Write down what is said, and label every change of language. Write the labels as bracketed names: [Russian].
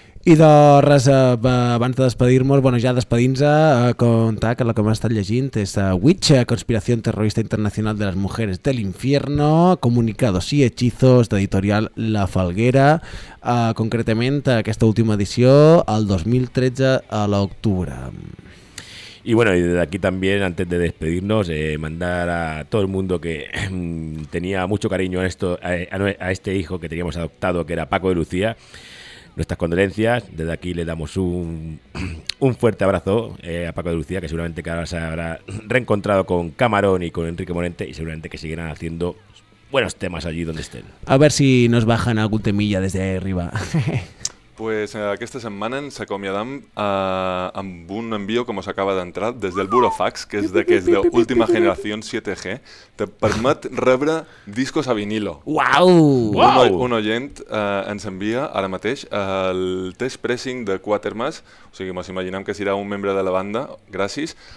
[Catalan] I de res, abans de despedir-nos, bueno, ja despedint-nos, contar que el que hem estat llegint és Witch, Conspiració Terrorista Internacional de les Mujeres de l'Infierno, Comunicados y Hechizos, d'editorial La Falguera, concretament aquesta última edició, el 2013, a l'octubre. [Spanish] Y bueno, y desde aquí también, antes de despedirnos, mandar a todo el mundo que tenía mucho cariño a este hijo que teníamos adoptado, que era Paco de Lucía, nuestras condolencias. Desde aquí le damos un fuerte abrazo a Paco de Lucía, que seguramente que ahora se habrá reencontrado con Camarón y con Enrique Morente, y seguramente que seguirán haciendo buenos temas allí donde estén. A ver si nos bajan algún temilla desde ahí arriba. [Catalan] Pues aquesta setmana ens acomiadam amb un envio que mos acaba d'entrar des del Burofax, que és de última generació 7G. Te permet rebre discos a vinilo. Uau! Un oient ens envia ara mateix el test pressing de Quatermass, o sigui, mos imaginem que serà un membre de la banda, gràcies.